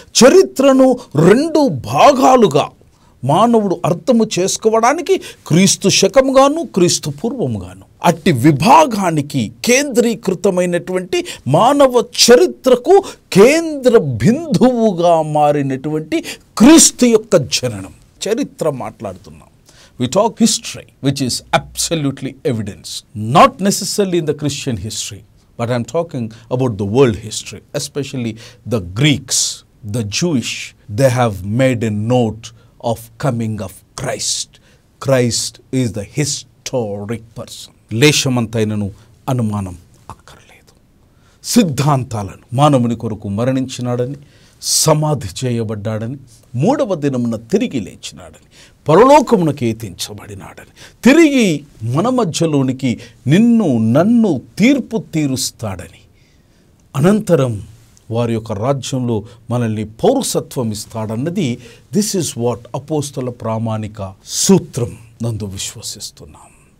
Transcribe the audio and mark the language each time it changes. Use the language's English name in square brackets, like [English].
[Telugu] చరిత్రను రెండు భాగాలుగా మానవుడు అర్థము చేసుకోవడానికి క్రీస్తు శకముగాను, క్రీస్తు పూర్వముగాను, అట్టి విభాగానికి కేంద్రీకృతమైనటువంటి మానవ చరిత్రకు కేంద్ర బిందువుగా మారినటువంటి క్రీస్తు యొక్క జననం చరిత్ర మాట్లాడుతున్నాం. [English] We talk history, which is absolutely evidence, not necessarily in the Christian history, but I'm talking about the world history, especially the Greeks, the Jewish. They have made a note of coming of Christ. Christ is the historic person. [Telugu] లేశమంతైనను అనుమానం అక్కర్లేదు. సిద్ధాంతాలను మానవుని కొరకు మరణించినాడని, సమాధి చేయబడ్డాడని, మూడవ దినమున తిరిగి లేచినాడని, పరలోకమునకు ఎత్తించబడినాడని, తిరిగి మన మధ్యలోనికి నిన్ను నన్ను తీర్పు తీరుస్తాడని, అనంతరం వారి యొక్క రాజ్యంలో మనల్ని పౌరసత్వం ఇస్తాడన్నది [English] this is what [Telugu] అపోస్తల ప్రామాణిక సూత్రం నందు విశ్వసిస్తున్నాం.